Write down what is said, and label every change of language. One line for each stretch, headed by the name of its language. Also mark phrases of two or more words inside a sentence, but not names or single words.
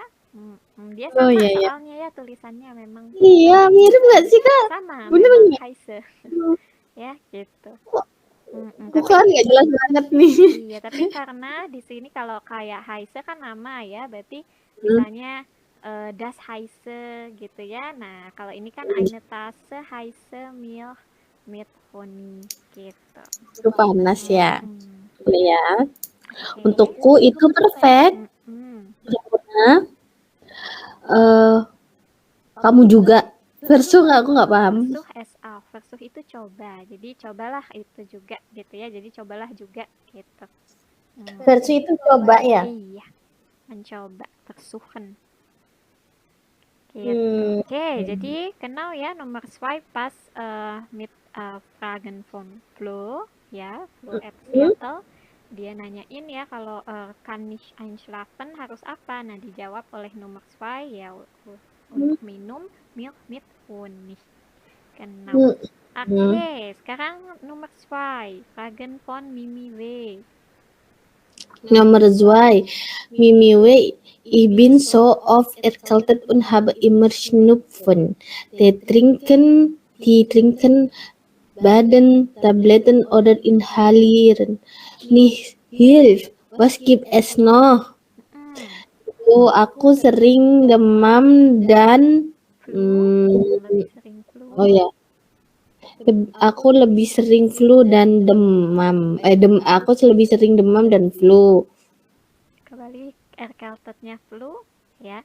Indonesian: Dia sama soalnya ya tulisannya memang. Iya, mirip nggak sih Kak? Sama, bener memang heiße. Ya gitu. Bukan nggak jelas banget nih. Iya, tapi karena di sini kalau kayak heiße kan nama ya, berarti misalnya
German: das heiße
Indonesian: gitu ya. Nah, kalau ini kan
German: eine Tasse heiße Milch mit Honig
Indonesian: gitu. Itu panas ya. Ya. Untukku itu perfect. Karena kamu juga versuh aku nggak paham. Versuh itu coba. Jadi cobalah itu juga gitu ya. Jadi cobalah juga gitu. Versuh itu coba ya? Iya. Mencoba, versuchen. Gitu. Oke, jadi genau ya nomor 2
German: pas mit Fragen von Flo
Indonesian: ya, Flo Seattle. Dia nanyain ya kalau
German: kann ich einschlafen
Indonesian: harus apa? Nah, dijawab oleh nomor 2 ya untuk minum
German: Milch mit Honig. Genau.
Indonesian: Oke, sekarang nomor 2,
German: Fragen von Mimi W.
Indonesian: Nomor 2, Mimi W.
German: Ich bin so oft erkältet und habe immer Schnupfen. Die trinken Baden-Tabletten oder inhalieren. Nicht hilft. Was gibt es noch?
Indonesian: Aku sering demam dan Flu, lebih sering flu. Oh ya, aku lebih sering flu dan demam. Aku lebih sering demam dan flu. Kebalik, air caltetnya flu, ya.